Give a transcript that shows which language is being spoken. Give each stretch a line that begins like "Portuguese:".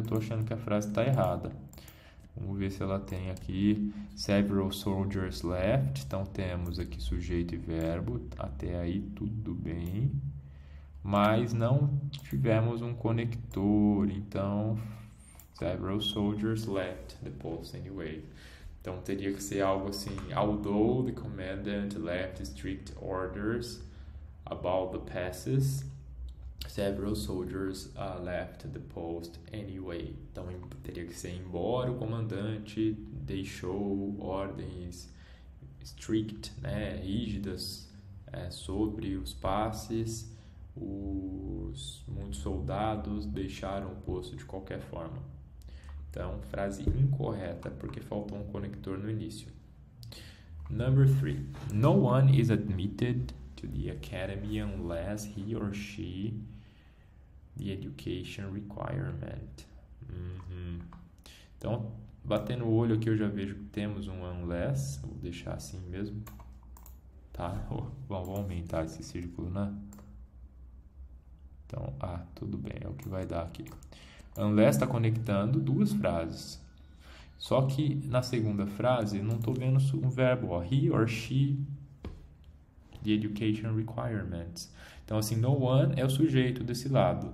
Portuguese: Já estou achando que a frase está errada. Vamos ver se ela tem aqui
English: several soldiers left.
Portuguese: Então temos aqui sujeito e verbo, até aí tudo bem, mas não tivemos um conector, então
English: several soldiers left the post anyway.
Portuguese: Então, teria que ser algo assim:
English: although the commandant left strict orders about the passes, several soldiers left the post anyway.
Portuguese: Então, teria que ser: embora o comandante deixou ordens strict, né, rígidas, sobre os passes, muitos soldados deixaram o posto de qualquer forma. Então, frase incorreta, porque faltou um conector no início.
English: Number 3. No one is admitted to the academy unless he or she the education requirement.
Portuguese: Então, batendo o olho aqui, eu já vejo que temos um unless. Vou deixar assim mesmo. Tá? Vamos aumentar esse círculo, né? Então, tudo bem, é o que vai dar aqui. Unless está conectando duas frases. Só que na segunda frase, não estou vendo um verbo.
English: Ó, he or she, the education requirements.
Portuguese: Então, assim, no one é o sujeito desse lado.